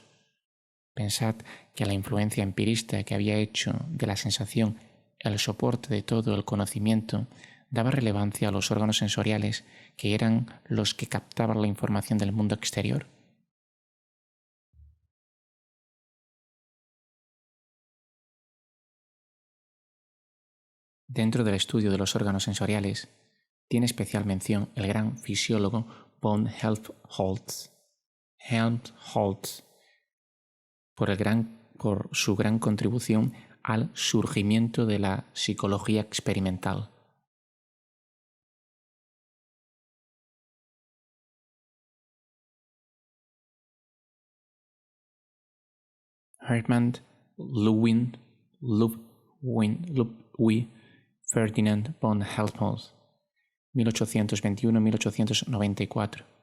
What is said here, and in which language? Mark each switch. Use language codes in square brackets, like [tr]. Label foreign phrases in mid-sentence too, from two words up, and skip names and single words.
[es] Pensad que la influencia empirista que había hecho de la sensación el soporte de todo el conocimiento daba relevancia a los órganos sensoriales, que eran los que captaban la información del mundo exterior. Dentro del estudio de los órganos sensoriales, tiene especial mención el gran fisiólogo von Helmholtz, por su gran contribución al surgimiento de la psicología experimental. Hermann Ludwig Ferdinand von Helmholtz, 1821-1894.